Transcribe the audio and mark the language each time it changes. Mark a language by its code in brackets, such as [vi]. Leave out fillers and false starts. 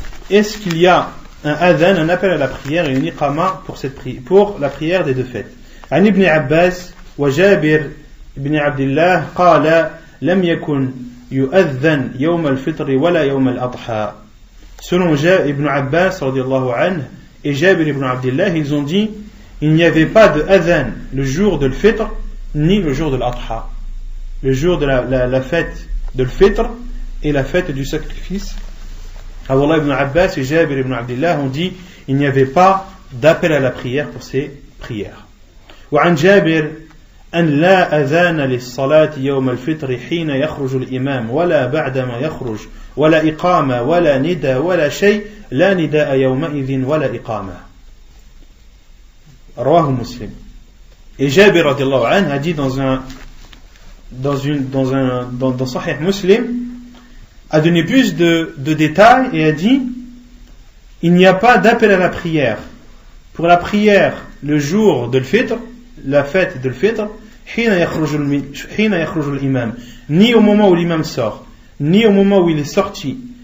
[fr] Est-ce qu'il y a un adhan, un appel à la prière et une iqama pour la prière des deux fêtes? [ar] عن ابن عباس وجابر بن عبد الله قال لم يكن يؤذن يوم الفطر ولا يوم الأضحى. [fr] Selon Ibn Abbas radiallahu anhu et Jabir ibn Abdillah, ils ont dit il n'y avait pas de adhan le jour de l'Fitr ni le jour de l'Adha, le jour de la fête de l'Fitr et la fête du sacrifice. Abdullah ibn Abbas et Jabir ibn Abdillah ont dit il n'y avait pas d'appel à la prière pour ces prières. [ar] وعن جابر أن لا أذان للصلاة يوم الفطر حين يخرج الإمام ولا بعدما يخرج ولا إقامة ولا ندى ولا شيء لا نداء يومئذ ولا إقامة. رواه مسلم. [fr] Et Jabir radiallahu anhu a dit dans Sahih Muslim, a donné plus de détails et a dit il n'y a pas d'appel à la prière pour la prière le jour de l'Fitr, la fête de l'Fitr, ni au moment où l'imam sort, ni au moment où il est sorti.